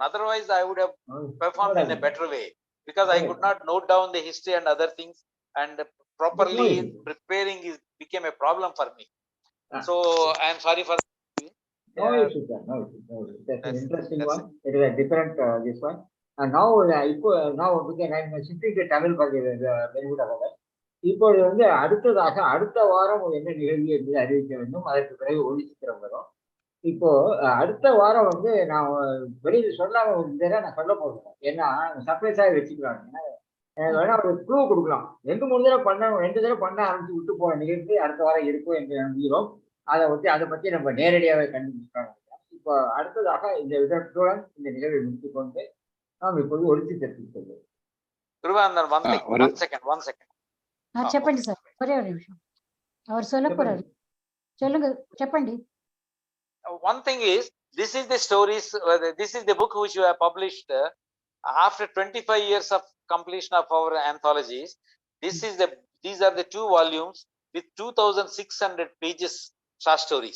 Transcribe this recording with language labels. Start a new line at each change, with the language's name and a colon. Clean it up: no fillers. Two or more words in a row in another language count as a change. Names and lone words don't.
English: Otherwise, I would have performed in a better way, because I could not note down the history and other things, and properly preparing became a problem for me. So I am sorry for that. No issue, sir. No issue. That's an interesting one. It is a different this one. And now we can shifting to Tamil for the benefit of others.
Tamil: இப்பொழுது வந்து அடுத்த வாரம் என்ன நிகழ்வு என்று அறிவிக்க வேண்டும். அதற்கு பிறகு ஒளிச்சித்திரம் வரும். இப்போ அடுத்த வாரம் வந்து நான் வெளியில் சொல்லாம நான் சொல்ல போகிறேன். ஏன்னா சர்ப்ரைஸாக வச்சுக்கிறாங்க. வேணா ஒரு க்ளூ கொடுக்கலாம். 2 தடவை பண்ண ஆரம்பிச்சு விட்டு போன நிகழ்ச்சி அடுத்த வாரம் இருக்கும் என்று நம்புகிறோம். அதை பத்தி நம்ம நேரடியாகவே கண்டுபிடிச்சிருக்காங்க. இப்போ அடுத்ததாக இந்த விதத்துடன் இந்த நிகழ்வை முடித்துக் கொண்டு நாம் இப்போது ஒழிச்சு தெரிவித்துள்ளோம்.
Telugu: చెప్పండి సార్, ఒరే నిమిషం
Tamil: அவர் சொல்ல போறாரு. சொல்லுங்க,
Telugu: చెప్పండి.
English: One thing is, this is the stories, this is the book which you have published after 25 years of completion of our anthologies. These are the 2 volumes with 2,600 pages short stories.